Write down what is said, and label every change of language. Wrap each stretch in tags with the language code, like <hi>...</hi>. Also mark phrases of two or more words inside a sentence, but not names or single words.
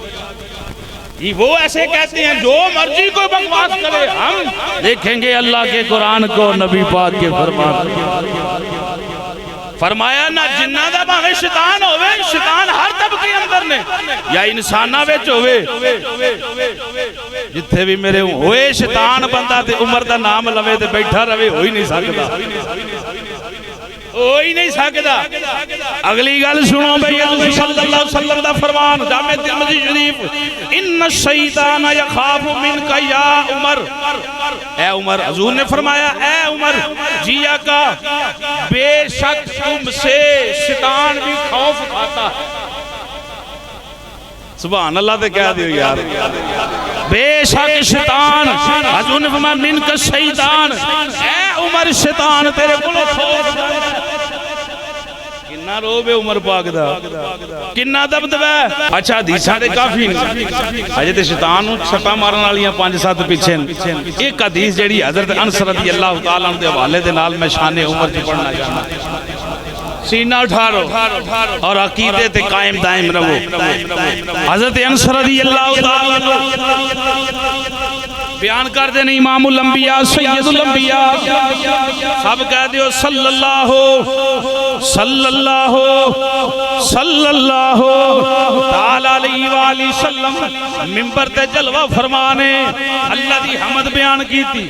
<ur>یہ وہ ایسے کہتے ہیں جو مرضی کوئی بکواس کرے، ہم دیکھیں گے اللہ کے قرآن کو، نبی پاک کے فرمان۔</ur> <pa>فرمایا نہ جنہ دا باہے شیطان ہوئے، شیطان ہر طبقے اندر نے، یا انسانہ ویچ ہوئے، جتھے بھی میرے ہوئے شیطان بندہ تے عمر دا نام لوے تے بیٹھا روے، ہوئی نہیں سکتا، ہوئی نہیں سکتا۔ اگلی گل سنو بھئی حضور</pa> <ar>صلی اللہ علیہ وسلم</ar> <pa>دا فرمان جامع ترمذی شریف،</pa> <ar>ان الشیطان یخاف منک یا عمر۔</ar> <ur>اے عمر، حضور نے فرمایا اے عمر جیا کا، بے شک تم سے شیطان بھی خوف کھاتا ہے۔</ur> <ar>سبحان اللہ</ar> <pa>تے کہہ دیو یار، بے شک شیطان، حضور نے فرمایا منک شیطان، اے عمر شیطان تیرے کلو خوف کھاتا ہے۔ کنا رو بے عمر پاک دا، کنا دبدبہ ہے۔ اچھا حدیثاں دے کافی نہیں، اجے تے شیطان سٹا مارن والیاں 5-7 پیچھے۔ ایک حدیث جڑی حضرت انس</pa> <ar>رضی اللہ تعالیٰ عنہ</ar> <pa>دے حوالے دے نال میں شان عمر چ پڑھنا چاہنا۔ سینہ اٹھارو اور عقیدے تے قائم دائم رہو۔ حضرت انس</pa> <ar>رضی اللہ تعالیٰ عنہ</ar> <pa>بیان کر دینے</pa> <ar>امام الانبیاء سید الانبیاء،</ar> <pa>سب کہہ دیو</pa> <ar>صلی اللہ صلی اللہ صلی اللہ تعالیٰ علیہ وآلہ وسلم</ar> <pa>ممبر تے جلوہ فرمانے اللہ دی حمد بیان کی تھی۔</pa>